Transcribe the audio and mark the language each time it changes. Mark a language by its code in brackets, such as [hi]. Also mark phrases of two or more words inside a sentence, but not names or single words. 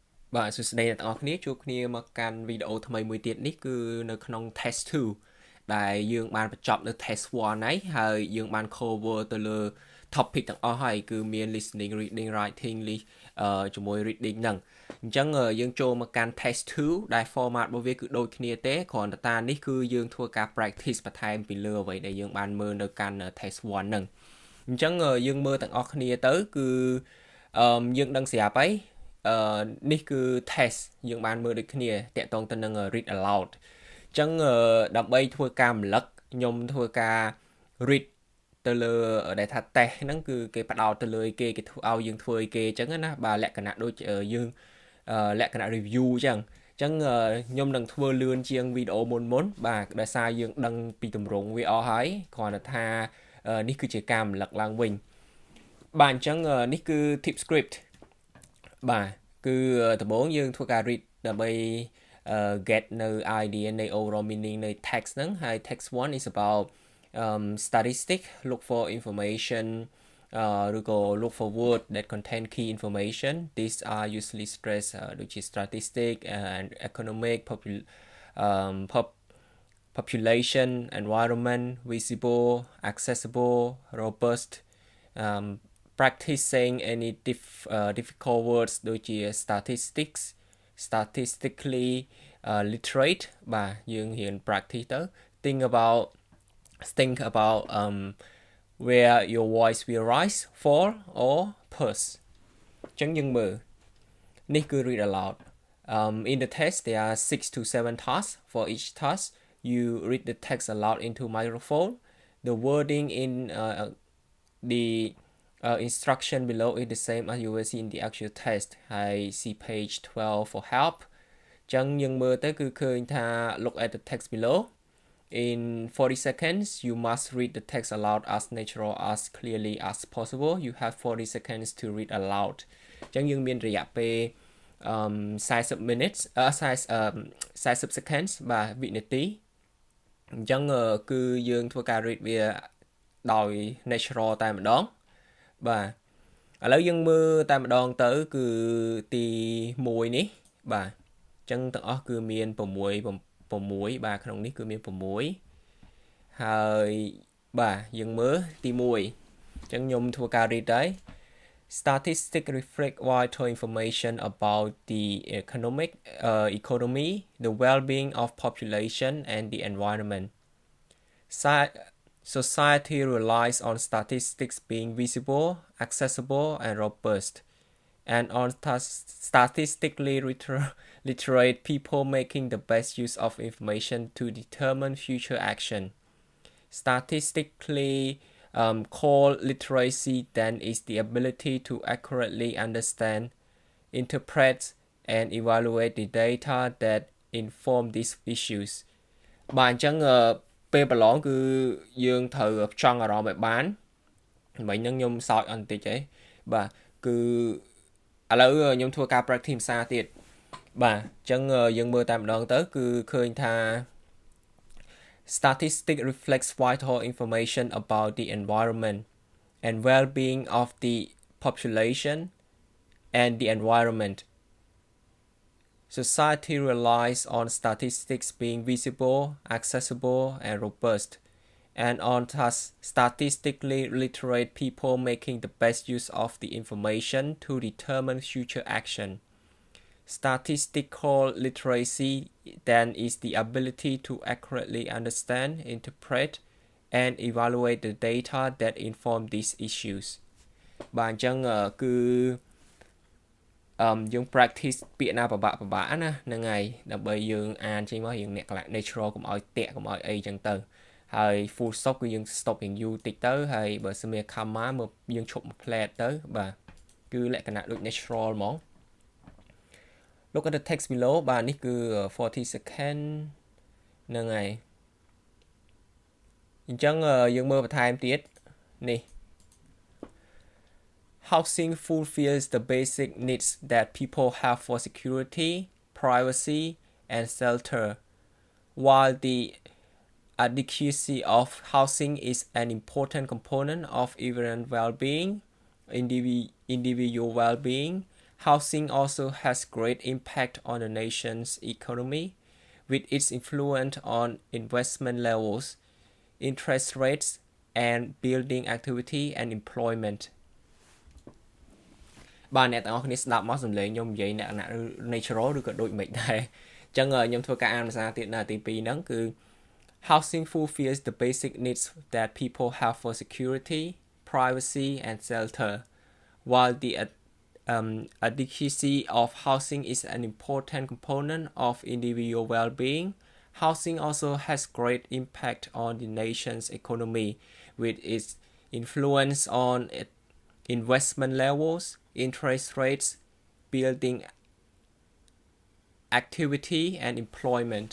[km] បាទសួស្តីអ្នកទាំងអស់គ្នាជួបគ្នាមកកាន់វីដេអូថ្មីមួយទៀតនេះគឺនៅក្នុង test 2ដែលយើងបានបញ្ចប់នៅ test 1ហើយយើងបាន cover ទៅលើ topic ទាំងអស់ហើយគឺមាន [en] listening reading writing [km] ជាមួយ reading ហ្នឹងអញ្ចឹងយើងចូលមកកាន់ test 2ដែល format របស់វាគឺ ដូចគ្នាទេគ្រាន់តែតានេះគឺយើងធ្វើការ practice បន្ថែមពីលើអ្វីដែលយើងបានមើលនៅកាន់ test 1ហ្នឹងអញ្ចឹងយើងមើលទាំងអស់គ្នាទៅគឺយើងដឹងស្រាប់ហើយនេះគឺ test យើងបាន មើលដូចគ្នាតាក់ទងទៅនឹង [en] read aloud [km] អញ្ចឹងដើម្បីធ្វើការរំលឹកខ្ញុំធ្វើការ read ទៅលើដែលថា test ហ្នឹងគឺគេផ្ដោតទៅលើគេធ្វើ ឲ្យយើងធ្វើឲ្យគេអញ្ចឹងណាបាទលក្ខណៈដូចយើងលក្ខណៈ review អញ្ចឹងខ្ញុំនឹងធ្វើលឿនជាងវីដេអូមុន បាទដោយសារយើងដឹងពីទម្រង់វាអស់ហើយគ្រាន់តែថានេះគឺជាការរំលឹកឡើងវិញបាទអញ្ចឹងនេះគឺ [en] tip script [km] បាទគឺដំបូងយើងធ្វើការ read ដើម្បី get នៅ idea នៃ [en] overall meaning [km] នៃ text ហ្នឹងហើយ [en] text 1 is about statistic look for information [km] ឬក៏ [en] look for word that contain key information these are usually stressed [km] ដូចជា [en] statistic and economic population environment visible accessible robust practice saying any difficult words ដូចជា statistics statistically literate [km] បាទយើងរៀន [en] practice ទៅ think about where your voice will rise fall or pulse [km] អញ្ចឹងយើងមើលនេះគឺ [en] read aloud in the text there are 6 to 7 tasks for each task you read the text aloud into microphone the wording in the instruction below is the same as you will see in the actual test I see page 12 for help [km] ចឹងយើងមើលទៅ [en] គឺឃើញថា look at the text below in 40 seconds you must read the text aloud as natural as clearly as possible you have 40 seconds to read aloud [km] ចឹងយើងមានរយៈពេល [en] 40 minutes 40 seconds [km] បាទវិនាទីអញ្ចឹងគឺ យើងធ្វើការ read វាដោយ natural តែម្ដងបាទឥឡូវយើងមើលតែម្ដងទៅគឺទី1នេះបាទអញ្ចឹងទាំងអស់គឺមាន6បាទក្នុងនេះគឺមាន6ហើយបាទយើងមើលទី1អញ្ចឹងខ្ញុំធ្វើការ read ដែរ [en] Statistics reflect vital information about the economy, the well-being of population and the environment. Society relies on statistics being visible, accessible, and robust, and on statistically literate people making the best use of information to determine future action. Statistically called literacy then is the ability to accurately understand, interpret, and evaluate the data that inform these issues. [km] បាទអញ្ចឹងពេលប្រឡងគឺយើងត្រូវចង់អារម្មណ៍ឲ្យបានមិញហ្នឹងខ្ញុំសើចអត់បន្តិចទេបាទគឺឥឡូវខ្ញុំធ្វើការ practice ភាសាទៀតបាទអញ្ចឹងយើងមើលតែម្ដងទៅគឺឃើញថា [en] Statistics reflects vital information about the environment and well-being of the population and the environment. Society relies on statistics being visible, accessible, and robust, and on statistically literate people making the best use of the information to determine future action. Statistical literacy then is the ability to accurately understand, interpret, and evaluate the data that inform these issues. [km] បាទអញ្ចឹងគឺយើង practice ពាក្យណាពិបាកណាហ្នឹងហើយដើម្បីយើងអានចេញមកយើងអ្នក natural កុំឲ្យ តាក់កុំឲ្យអីចឹងទៅហើយ [en] full stop [km] គឺយើង stop យ៉ាងយូរតិចទៅហើយបើសិនមាន comma មកយើងឈប់មួយ flat ទៅបាទគឺលក្ខណៈដូច natural ហ្មង [en] Look at the text below [km] បាទនេះគឺ [en] 40 second [km] ហ្នឹងហើយអញ្ចឹងយើងមើលបន្ថែមទៀតនេះ [en] Housing fulfills the basic needs that people have for security, privacy, and shelter. While the adequacy of housing is an important component of everyone's well-being, individual well-being, housing also has great impact on the nation's economy with its influence on investment levels, interest rates, and building activity and employment. [km] បាទអ្នកទាំងអស់គ្នាស្ដាប់មកសំឡេងខ្ញុំនិយាយអ្នក natural ឬក៏ដូចមិនដែរអញ្ចឹងខ្ញុំធ្វើការអានភាសាទៀតនៅទី2ហ្នឹងគឺ [en] housing fulfills the basic needs that people have for security, privacy and shelter, while the adequacy of housing is an important component of individual well-being. Housing also has great impact on the nation's economy with its influence on investment levels, interest rates, building activity and employment.